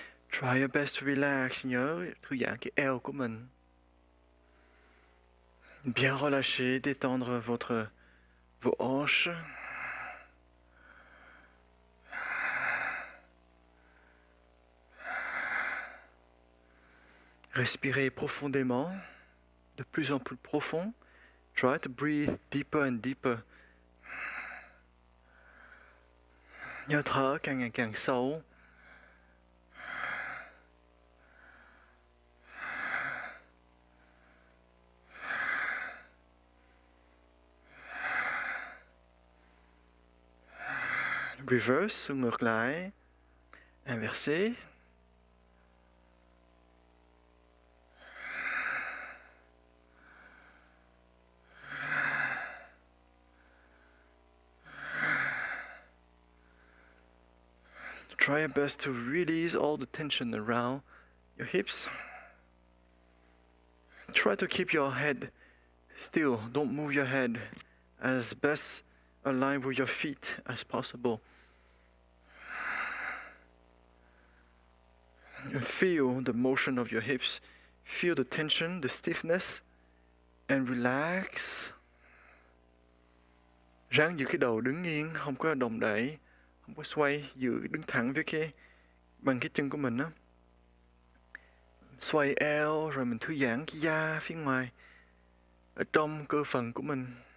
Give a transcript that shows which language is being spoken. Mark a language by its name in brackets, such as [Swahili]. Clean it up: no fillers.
[English] Try your best to relax, [Vietnamese] nhớ thư giãn cái eo của mình. [French] Bien relâcher, détendre vos hanches. Respirez profondément, de plus en plus profond. [English] Try to breathe deeper and deeper. [Vietnamese] Nhớ thở càng ngày càng sâu. [English] Reverse, [Vietnamese] ngược lại. [French] Inversé. [English] Try your best to release all the tension around your hips. Try to keep your head still. Don't move your head, as best aligned with your feet as possible. And feel the motion of your hips. Feel the tension, the stiffness, and relax. [Vietnamese] Ráng giữ cái đầu đứng yên, không có đòn đẩy, không có xoay, giữ đứng thẳng với bằng cái chân của mình á. Xoay eo rồi mình thư giãn cái da phía ngoài ở trong cơ phần của mình.